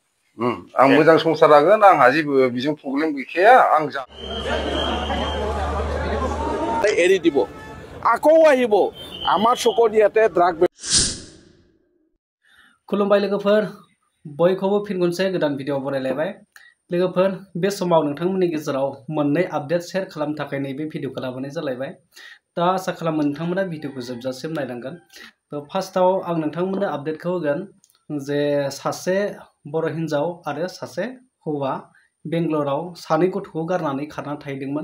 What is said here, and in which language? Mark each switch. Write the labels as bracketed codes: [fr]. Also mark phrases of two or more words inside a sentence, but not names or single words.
[brx] आं मोजां संसार जागोन आंहा जेबो बिजों प्रब्लेम गैखाया आं जा [as] এৰি দিব আকৌ আহিব আমাৰ চকুত ইয়াতে ড্ৰাগ [brx] खुलुमबाय लोगोफोर बयखौबो फिन खनसे गोदान भिडिअ बरायलायबाय लोगोफोर बे समाव नोंथांमोननि गेजेराव मोननै [en] update share [brx] खालामनो थाखाय नैबे भिडिअखौ लाबोनाय जालायबाय दा आसा खालामो नोंथांमोना भिडिअखौ जोबजासिम नायलांगोन थ' फार्स्टआव आं नोंथांमोननो आपडेटखौ होगोन जे सासे बर' हिन्जाव आरो सासे हौवा बेंगलराव सानै गथ'खौ गारनानै खारना थाहैदोंमोन